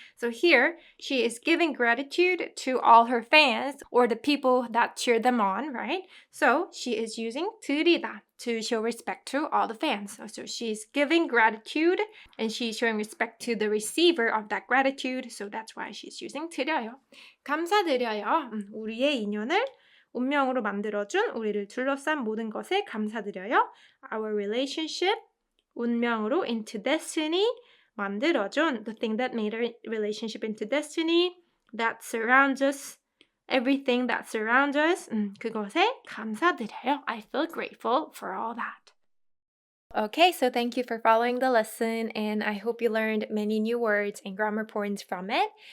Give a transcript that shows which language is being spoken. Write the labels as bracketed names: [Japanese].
[English] So here she is giving gratitude to all her fans or the people that cheer them on, right? So she is using 드리다 to show respect to all the fans. So she's giving gratitude and she's showing respect to the receiver of that gratitude. So that's why she's using 드려요. [Korean] 감사드려요. 우리의 인연을 운명으로 만들어준 우리를 둘러싼 모든 것에 감사드려요. [English] Our relationship, [Korean] 운명으로 [English] into destiny, [Korean] 만들어준, [English] the thing that made our relationship into destiny, that surrounds us, everything that surrounds us, [Korean] 그것에 감사드려요. [English] I feel grateful for all that. Okay, so thank you for following the lesson, and I hope you learned many new words and grammar points from it.